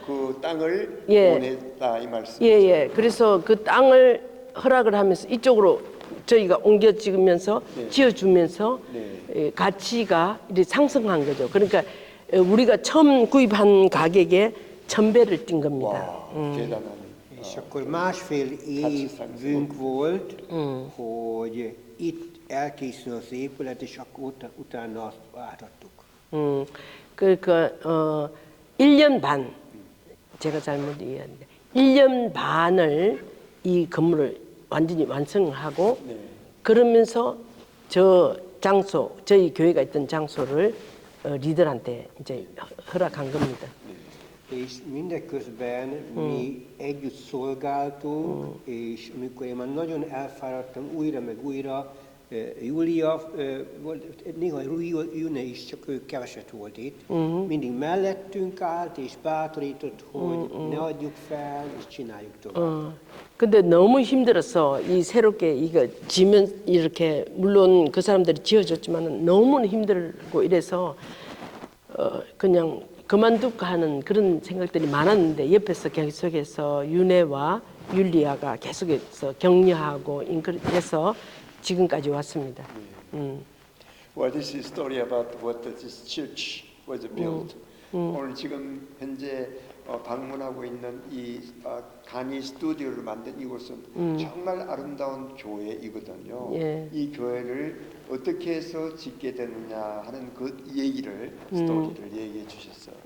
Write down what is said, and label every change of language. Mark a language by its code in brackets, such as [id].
[ko] 그 땅을 원했다 이 말씀. 예. 그래서 그 땅을 허락을 하면서 이쪽으로 저희가 옮겨 찍으면서 지어주면서 가치가 이제 상승한 거죠. 그러니까 우리가 처음 구입한 가격에 1000배를 뛴 겁니다. 와, 대단하네. [hu] És akkor másfél évünk volt, hogy itt elkészül az épület, és akkor utána azt átadtuk. [ko] 그러니까 1년 반 제가 잘못 이해했는데 1년 반을 이 건물을 완전히 완성하고 그러면서 저 장소 저희 교회가 있던 장소를 리들한테 이제 허락한 겁니다. [hu] És mindeközben mi együtt szolgáltunk, és amikor én már nagyon elfáradtam újra meg újra, Júlia, néha Júlia is, csak ő keveset volt itt, mindig mellettünk állt és bátorított, hogy ne adjuk fel, és csináljuk tovább. [ko] 근데 너무 힘들어서 이 새롭게 이거 지면 이렇게 물론 그 사람들이 지어줬지만 너무 힘들고 이래서 그냥 그만둘까 하는 그런 생각들이 많았는데 옆에서 계속해서 윤혜와 율리아가 계속해서 격려하고 그래서 지금까지 왔습니다. [en] Well, this is a story about what this church was built. [ko] 오늘 지금 현재 방문하고 있는 이 강의 스튜디오를 만든 이곳은 정말 아름다운 교회이거든요. 예. 이 교회를 어떻게 해서 짓게 됐느냐 하는 그 얘기를 스토리를 얘기해 주셨어요.